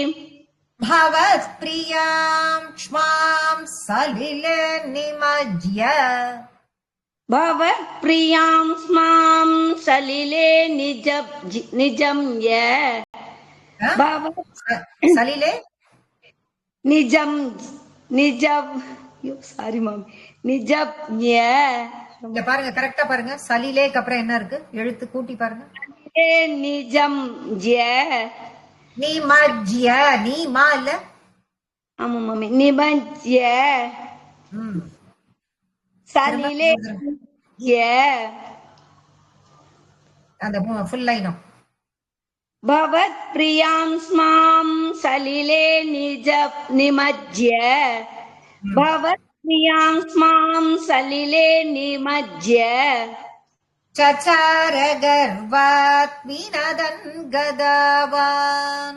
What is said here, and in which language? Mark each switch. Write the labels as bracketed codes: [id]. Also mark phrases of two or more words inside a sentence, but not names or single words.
[sa] भवत्प्रियां क्ष्मां सलिले निमज्य भवत्प्रियां स्मां सलिले निजम्य सलिले निजम् निजम् [ta] சாரி மாமி [sa] நிஜப்ய [ta] இங்க பாருங்க, கரெக்டா பாருங்க. சலிலேக்கு அப்புறம் என்ன இருக்கு? எழுத்து கூட்டி பாருங்க. நிஜம் நிமஜ்ய நீமா இல்ல? ஆமா மாமி [sa] निमज्य सलिले [ta] அந்த ஃபுல் லைனும் [sa] भवत् प्रियां स्मां सलिले निमज्य भवत् प्रियां स्मां सलिले निमज्य चचार गर्वात् विनदन् गदावान्